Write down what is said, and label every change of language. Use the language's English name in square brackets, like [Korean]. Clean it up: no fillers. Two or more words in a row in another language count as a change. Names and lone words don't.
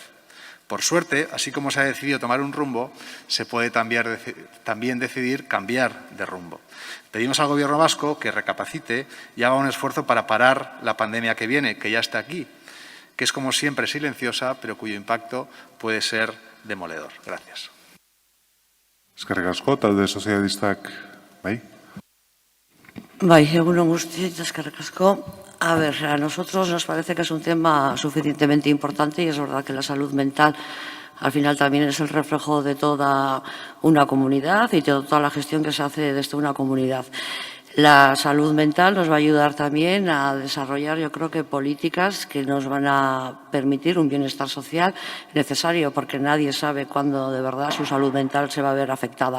[Spanish] Por suerte, así como se ha decidido tomar un rumbo, se puede también decidir cambiar de rumbo. Pedimos al Gobierno vasco que recapacite y haga un esfuerzo para parar la pandemia que viene, que ya está aquí, que es como siempre silenciosa, pero cuyo impacto puede ser demoledor. Gracias. [Basque] Eskerrik asko, talde sozialistak, bai? Bai, egun on guztioi, eskerrik asko. [Spanish] A ver, a nosotros nos parece que es un tema suficientemente importante y es verdad que la salud mental al final también es el reflejo de toda una comunidad y de toda la gestión que se hace desde una comunidad. La salud mental nos va a ayudar también a desarrollar, yo creo que políticas que nos van a permitir un bienestar social necesario, porque nadie sabe cuándo de verdad su salud mental se va a ver afectada.